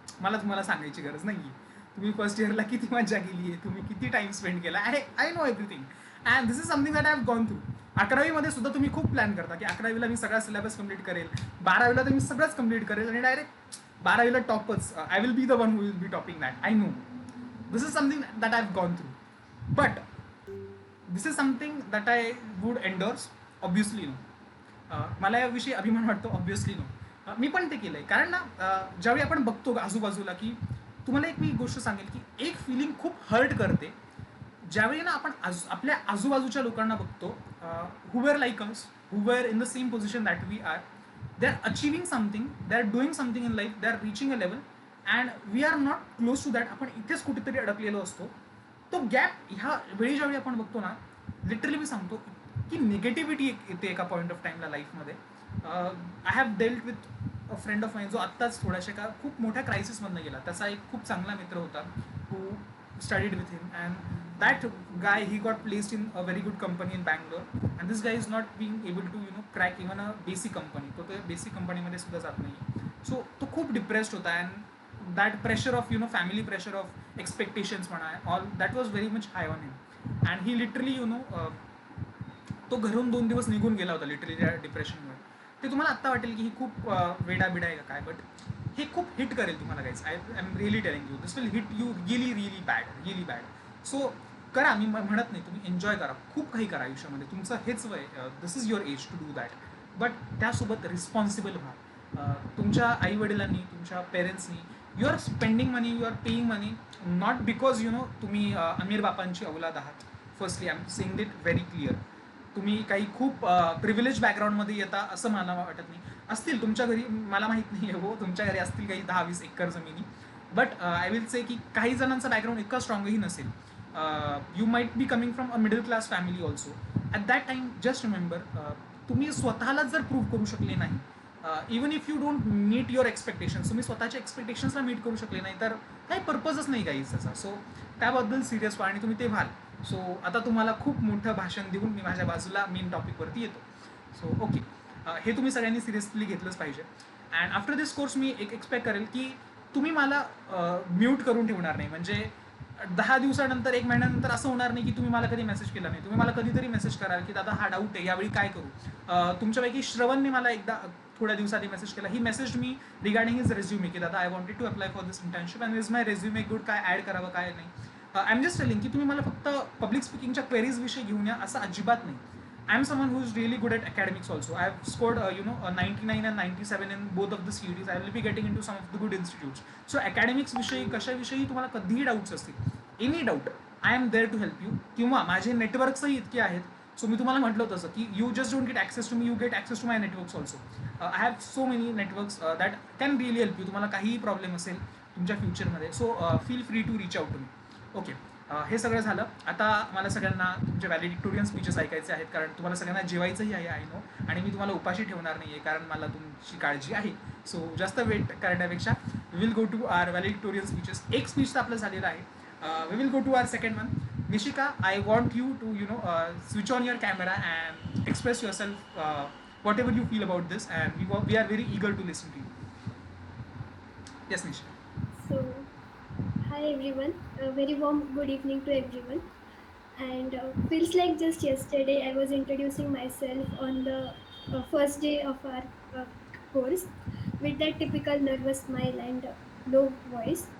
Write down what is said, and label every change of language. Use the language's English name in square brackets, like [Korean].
[Marathi] मला तुम्हाला सांगायची गरज नाही आहे. तुम्ही फर्स्ट इयरला किती मजा केली आहे, तुम्ही किती टाइम स्पेंड केला आहे, [English] I know everything and this is something that I have gone through. [Marathi] 11वीमध्ये सुद्धा तुम्ही खूप प्लॅन करता की 11वीला मी सगळा सिलेबस कम्प्लीट करेल, 12वीला तर मी सगळंच कम्प्लीट करेल आणि direct 12वीला टॉपच, [English] I will be the one who will be topping that. I know this is something that I've gone through, but this is something that I would endorse, obviously no. [Marathi] मला याविषयी अभिमान वाटतो, [English] Obviously no. [Marathi] मी पण ते केलं आहे, कारण ना ज्यावेळी आपण बघतो आजूबाजूला, की तुम्हाला एक मी गोष्ट सांगेल की एक फिलिंग खूप हर्ट करते ज्यावेळी ना आपण आपल्या आजूबाजूच्या लोकांना बघतो, [English] Who were like us, who were in the same position that we are, they are achieving something, they are doing something in life, they are reaching a level and we are not close to that. [Marathi] आपण इथेच कुठेतरी अडकलेलो असतो. तो gap ह्या वेळी ज्यावेळी आपण बघतो ना, लिटरली मी सांगतो की निगेटिव्हिटी येते एका पॉईंट ऑफ टाईमला लाईफमध्ये. [English] I have dealt with a friend of mine, [Marathi] जो आत्ताच थोड्याशा का खूप मोठ्या क्रायसिसमधनं गेला. त्याचा एक खूप चांगला मित्र होता, [English] Who studied with him and that guy, he got placed in a very good company in Bangalore and this guy is not being able to crack even a basic company. [Marathi] तो basic company मध्ये सुद्धा जात नाही. [English] so [Marathi] तो खूप depressed होता [English] And that pressure of family pressure of expectations म्हणा, all that was very much high on him. And he literally [Marathi] तो घरून 2 दिवस निघून गेला होता लिटरली त्या डिप्रेशनमुळे. ते तुम्हाला आत्ता वाटेल की ही खूप वेडाबिडा आहे का काय, बट हे खूप हिट करेल तुम्हाला guys. [English] I am really telling you, this will hit you really bad. [Marathi] So करा, मी म्हणत नाही, तुम्ही एन्जॉय करा, खूप काही करा आयुष्यामध्ये, तुमचं हेच वय, [English] This is your age to do that. [Marathi] But त्यासोबत रिस्पॉन्सिबल व्हा. तुमच्या आईवडिलांनी, तुमच्या पेरेंट्सनी, [English] you are spending money, you are paying money, not because [Marathi] तुम्ही अमीर बापांची औलाद आहात. [English] Firstly I am saying it very clear. [Marathi] तुम्ही काही खूप प्रिव्हिलेज बॅकग्राऊंडमध्ये येता असं मला वाटत नाही. असतील तुमच्या घरी, मला माहीत नाही आहे, हो तुमच्या घरी असतील काही 10-20 एकर जमिनी, [English] but I will say [Marathi] की काही जणांचा बॅकग्राऊंड इतका स्ट्रॉंगही नसेल. [English] You might be coming from a middle class family also. At that time just remember, [Marathi] तुम्ही स्वतःलाच जर प्रूव्ह करू शकले नाही, [English] even if you don't meet your expectations, [Marathi] तुम्ही स्वतःच्या एक्सपेक्टेशन्सला मीट करू शकले नाही तर काही पर्पजच नाही काहीच त्याचा. सो त्याबद्दल सिरियस व्हा आणि तुम्ही ते व्हाल. सो आता तुम्हाला खूप मोठं भाषण देऊन मी माझ्या बाजूला मेन टॉपिकवरती येतो. सो ओके, हे तुम्ही सगळ्यांनी सिरियसली घेतलंच पाहिजे. [English] and after this course [Marathi] मी एक एक्सपेक्ट करेल की तुम्ही मला म्यूट करून ठेवणार नाही. म्हणजे 10 दिवसानंतर, 1 महिन्यानंतर असं होणार नाही की तुम्ही मला कधी मेसेज केला नाही. तुम्ही मला कधीतरी मेसेज कराल की दादा हा डाऊट आहे, यावेळी काय करू. तुमच्यापैकी श्रवणने मला एकदा थोड्या दिवसांनी मेसेज केला. [English] ही मेसेज मी regarding his resume [Marathi] की दादा [English] I wanted to apply for this internship and is my resume good, [Marathi] काय ॲड करावं काय नाही. [English] I am just telling [Marathi] की तुम्ही मला फक्त पब्लिक स्पीकिंगच्या क्वेरीजविषयी घेऊन या, असं अजिबात नाही. [English] I am someone who is really good at academics also. I have scored, a 99 and 97 in both of the series. I will be getting into some of the good institutes. So academics [Marathi] विषयी, कशाविषयी तुम्हाला कधीही doubts असतील, [English] Any doubt, I am there to help you. [Marathi] किंवा माझे नेटवर्क्सही इतके आहेत. So मी तुम्हाला म्हटलं होतं की [English] You just don't get access to me, you get access to my networks also. I have so many networks that can really help you. [Marathi] तुम्हाला काहीही प्रॉब्लेम असेल तुमच्या फ्युचरमध्ये, [English] So feel free to reach out to me. [Marathi] Okay, हे सगळं झालं. आता मला सगळ्यांना तुमचे व्हॅलिडिक्टोरियन स्पीचेस ऐकायचे आहेत, कारण तुम्हाला सगळ्यांना जेवायचंही आहे, [English] I know. [Marathi] आणि मी तुम्हाला उपाशी ठेवणार नाही आहे, कारण मला तुमची काळजी आहे. सो जास्त वेट करण्यापेक्षा [English] We will go to our valedictorian speeches. [Marathi] एक स्पीच तर आपलं झालेलं आहे. [English] We will go to our second one. Nishika, I want you to switch on your camera and express yourself whatever you feel about this, and we are very eager to listen to you. Yes Nishika. So, hi everyone. A very warm good evening to everyone. And feels like just yesterday I was introducing myself on the first day of our uh, course with that typical nervous smile and low voice.